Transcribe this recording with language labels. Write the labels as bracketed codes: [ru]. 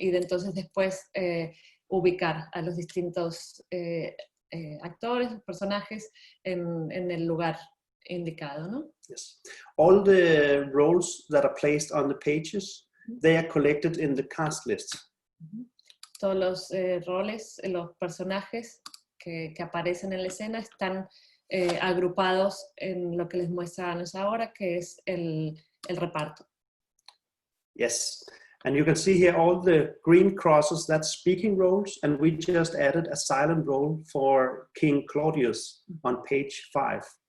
[es] Y entonces después ubicar a los distintos actores, personajes en el lugar indicado, ¿no? [en] Yes. All the roles that are placed on the pages, they are collected in the cast list. [es] Todos los roles, los personajes que aparecen en la escena están agrupados en lo que les muestra Ana ahora, que es el reparto. [en] Yes, and you can see here all the green crosses, that's speaking roles, and we just added a silent role for King Claudius on page 5.